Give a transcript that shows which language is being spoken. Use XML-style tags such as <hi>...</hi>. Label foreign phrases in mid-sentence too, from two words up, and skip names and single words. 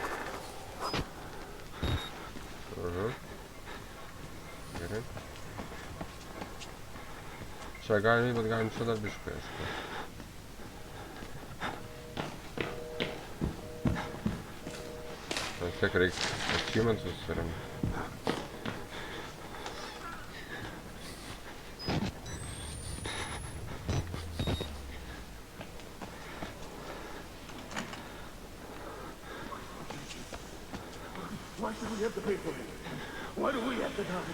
<lt>Aha. Gerai. Čia galim, bet galim čia dar biškai, aišku. Vis tiek reikia achievementus suremti.</lt> <en>Why should we have to pay for it? Why do we have to die?</en>